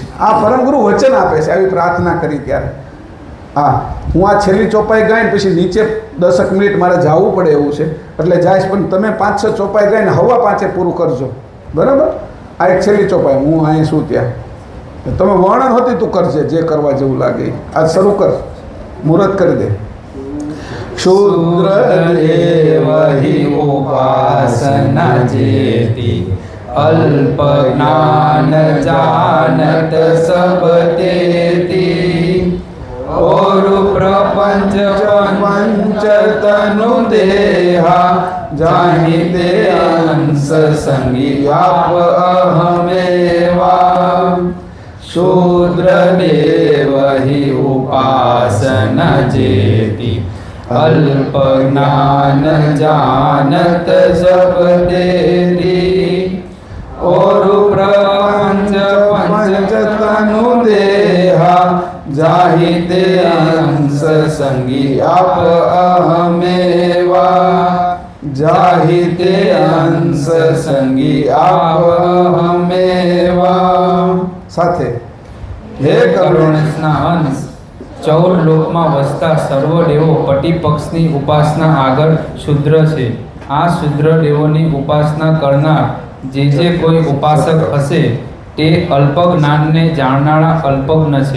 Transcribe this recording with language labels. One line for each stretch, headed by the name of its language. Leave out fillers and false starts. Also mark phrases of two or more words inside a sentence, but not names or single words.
Gujarati: આ પરમગુરુ વચન આપે છે આવી પ્રાર્થના કરી ત્યારે. હા, હું આ છેલ્લી ચોપાઈ ગાઈને પછી નીચે 10 મિનિટ મારે જવું પડે એવું છે એટલે જઈશ. પણ તમે 5-6 ચોપાઈ ગાઈને 5:15 પૂરું કરજો, બરાબર? આ એક છેલ્લી ચોપાઈ, હું અહીં શું ત્યાં તમે વર્ણન હોતી તું કરજે જે કરવા જેવું લાગે. આ શરૂ કર, મુહૂર્ત કરી દે.
Hindi: शूद्र एव हि उपासना जेति अल्प ज्ञान जानत सब तेति और प्रपंच पंच तनु देहा जाहि ते अंश संगी आप अहमेवा शूद्र देव हि उपासना जेति अल्प ज्ञान जानत सब तेरी और प्रपंच पंच तनु देहा जाहि ते अंश संगी आप अहमेवा जाहि ते अंश संगी आप अहमेवा.
Gujarati: સાથે હે કરુણેશના અંશ, 14 લોકમાં વસતા સર્વ દેવો પતિપક્ષની ઉપાસના આગળ શુદ્ર છે. આ શુદ્ર દેવોની ઉપાસના કરનાર જે કોઈ ઉપાસક હશે તે અલ્પ જ્ઞાનને જાણનારા અલ્પજ્ઞ છે.